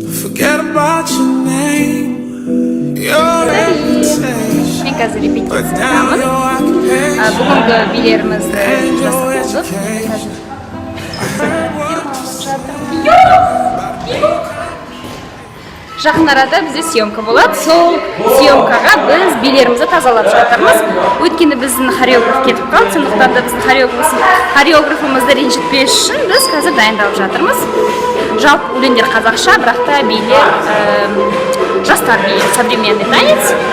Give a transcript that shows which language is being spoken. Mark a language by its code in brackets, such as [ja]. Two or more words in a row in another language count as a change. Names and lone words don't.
[en] Forget about your name, your reputation. [kk] Мен қазір репетиция [en] But now [kk] жасаймын. [en] your occupation [kk] Бүгінгі билерімізді [en] and your [kk] жасап болдық. [en] education. I heard what you said. [kk] Жақын арада бізде съемка болады. Сол съемкаға біз билерімізді тазалап жатырмыз. Өйткені біздің хореограф кетіп қалды, сондықтан да біздің хореографымызды ренжітпес үшін біз қазір дайындалып жатырмыз. Жалпы өлеңдер қазақша, бірақ та билер жастар биі, [ru] современный танец.